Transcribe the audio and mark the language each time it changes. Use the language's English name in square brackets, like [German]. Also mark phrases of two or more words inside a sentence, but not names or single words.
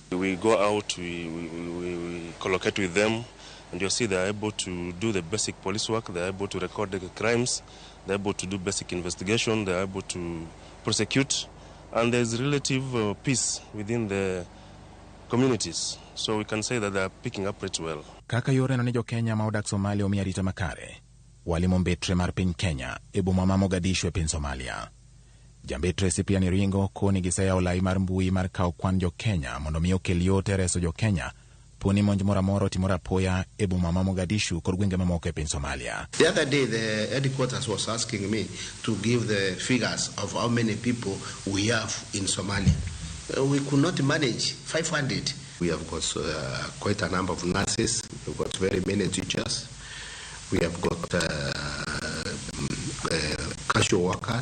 [English] We go out, we collocate with them, and you see they are able to do the basic police work, they are able to record the crimes, they are able to do basic investigation, they are able to prosecute, and there is relative peace within the communities. So we can say that they are picking up pretty well. [Luo (Kenya and Tanzania)] Kaka yore no ni jo Kenya ma odak Somalia omi arita makare, walimo mbetre mar piny Kenya e boma ma Mogadishu e piny Somalia. Jambetre Cyprian Iringo koni giseyawo lai mar mbui mar kawo kwan jo Kenya mondo mi okel yot e reso jo Kenya poni monj moro amora otimore apoya e boma ma Mogadishu kod gwenge mamoko e piny Somalia. [English] The other day the headquarters was asking me to give the figures of how many people we have in Somalia. We could not manage 500. We have got quite a number of nurses. We've got very many teachers. We have got casual workers.